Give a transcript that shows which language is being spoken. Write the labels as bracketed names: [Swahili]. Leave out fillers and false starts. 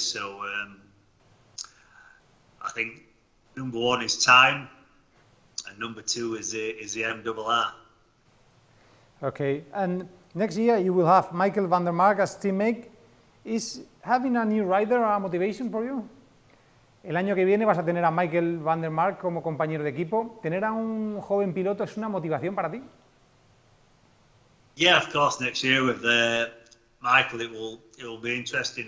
[English] So I think number one is time, and number two is the MRR. Okay, and next year you will have Michael van der Mark as teammate. Is having a new rider a motivation for you? [Spanish] El año que viene vas a tener a Michael van der Mark como compañero de equipo. ¿Tener a un joven piloto es una motivación para ti? [English] Yeah, of course. Next year with Michael, it will be interesting.